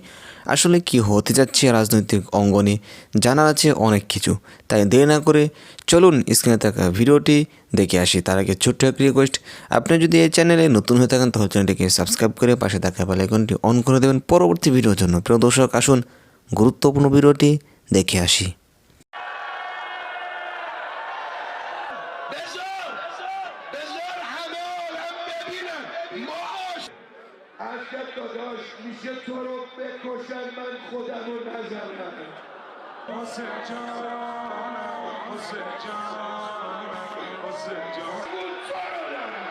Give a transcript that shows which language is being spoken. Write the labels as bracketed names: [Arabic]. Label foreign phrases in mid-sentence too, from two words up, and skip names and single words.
[Bangla] আসলে কি হতে যাচ্ছে রাজনৈতিক অঙ্গনে জানার আছে অনেক কিছু, তাই দেরি না করে চলুন স্ক্রিনে থাকা ভিডিওটি দেখে আসি। তার আগে ছোট্ট এক রিকোয়েস্ট, আপনি যদি এই চ্যানেলে নতুন হয়ে থাকেন তাহলে চ্যানেলটিকে সাবস্ক্রাইব করে পাশে থাকা বেল আইকনটি অন করে দেবেন পরবর্তী ভিডিওর জন্য। প্রিয় দর্শক, আসুন গুরুত্বপূর্ণ ভিডিওটি দেখে আসি। [Persian] اگر داداش میشه تو رو بکشن من خودم رو نزنم. حسین جانم حسین جانم حسین جانم